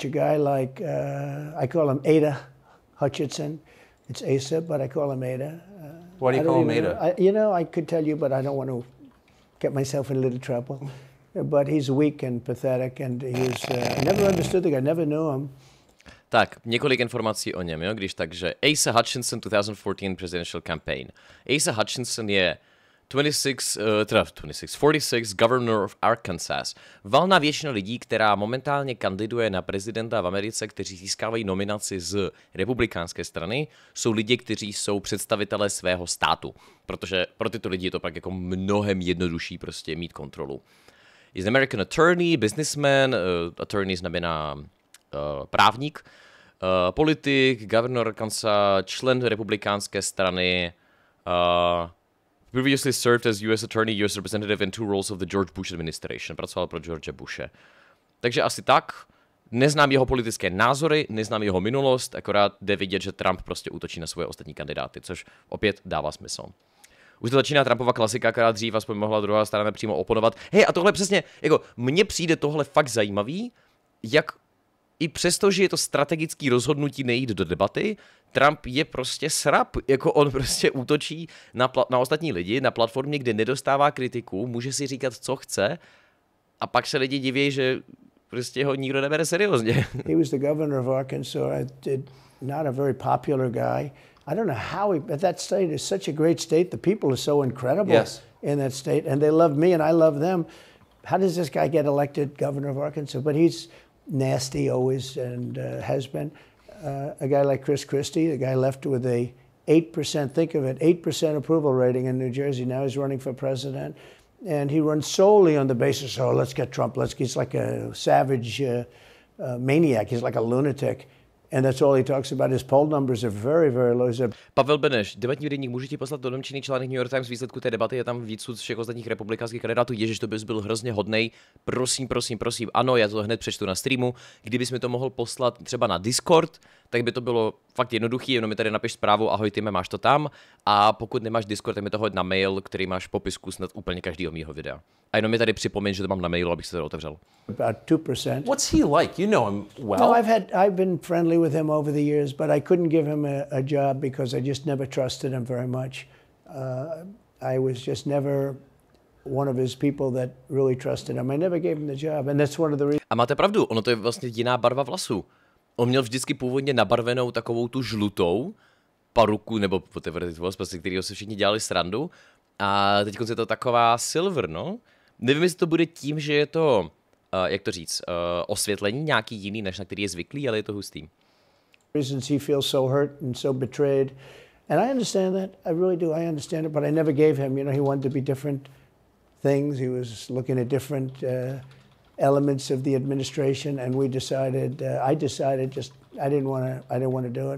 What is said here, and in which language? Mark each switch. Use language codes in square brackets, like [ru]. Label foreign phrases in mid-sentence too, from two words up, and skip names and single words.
[en] A guy like, I call him Ada Hutchinson. It's Asa, but I call him Ada. Why do you call him Ada? You know, I could tell you, but I don't want to get myself in a little trouble. But he's weak and pathetic, and I never understood the guy, never knew him. [cs] Tak, několik informací o něm, jo, když takže Asa Hutchinson 2014 [en] presidential campaign. Asa Hutchinson je 46 governor of Arkansas. Valná většina lidí, která momentálně kandiduje na prezidenta v Americe, kteří získávají nominaci z republikánské strany, jsou lidi, kteří jsou představitelé svého státu. Protože pro tyto lidi je to pak jako mnohem jednodušší prostě mít kontrolu. He's an American attorney, businessman, attorney [cs] znamená právník, politik, [en] governor Arkansas, [cs] člen republikánské strany, [en] previously served as U.S. attorney, U.S. representative in 2 roles of the George Bush administration. [cs] Pracoval pro George Bushe. Takže asi tak. Neznám jeho politické názory, neznám jeho minulost, akorát jde vidět, že Trump prostě útočí na svoje ostatní kandidáty, což opět dává smysl. Už to začíná Trumpova klasika, která dřív aspoň mohla druhá strana přímo oponovat. Hej, a tohle přesně, jako mně přijde tohle fakt zajímavý, jak i přesto, že je to strategický rozhodnutí nejít do debaty, Trump je prostě srap, jako on prostě útočí na ostatní lidi, na platformě, kde nedostává kritiku, může si říkat, co chce, a pak se lidi diví, že prostě ho nikdo nebere seriózně. [en] He was the governor of Arkansas, not a very popular guy. I don't know how but that state is such a great state. The people are so incredible in that state, and they love me and I love them. How does this guy get elected governor of Arkansas? But he's nasty always and has been. A guy like Chris Christie, the guy left with a 8%, think of it, 8% approval rating in New Jersey. Now he's running for president. And he runs solely on the basis, oh, let's get Trump. He's like a savage maniac. He's like a lunatic. And that's all he talks about. His poll numbers are very, very low. [cs] Pavel Beneš, debatní deník, můžu ti poslat do domčený článek New York Times výsledku té debaty, je tam víc všech ostatních republikánských kandidátů. Ježiš, to bys byl hrozně hodnej. Prosím. Ano, já to hned přečtu na streamu. Kdybys mi to mohl poslat třeba na Discord, tak by to bylo fakt jednoduchý, jenom mi tady napiš zprávu, ahoj Time, máš to tam. A pokud nemáš Discord, tak mi to hoď na mail, který máš v popisku snad úplně každého mýho videa. A jenom mi tady připomeň, že to mám na mailu, abych se to otevřel. [en] About 2%. What's he like? You know him well. No, I've been friendly with him over the years, but I couldn't give him a job because I just never trusted him very much. I was just never one of his people that really trusted him. I never gave him the job, and that's one of the reasons. [cs] A máte pravdu, ono to je vlastně jiná barva vlasů. On měl vždycky původně nabarvenou takovou tu žlutou paruku, nebo [en] whatever it was, [cs] prostě kterýho se všichni dělali srandu. A teď je to taková silver, no. Nevím, jestli to bude tím, že je to, jak to říct, osvětlení nějaký jiný, než na který je zvyklý, ale je to hustý. [en] Reasons he feels so hurt and so betrayed. And I understand that. I really do. I understand it, but I never gave him, he wanted to be different things. He was looking at different elements of the administration, and I decided just I didn't want to do it.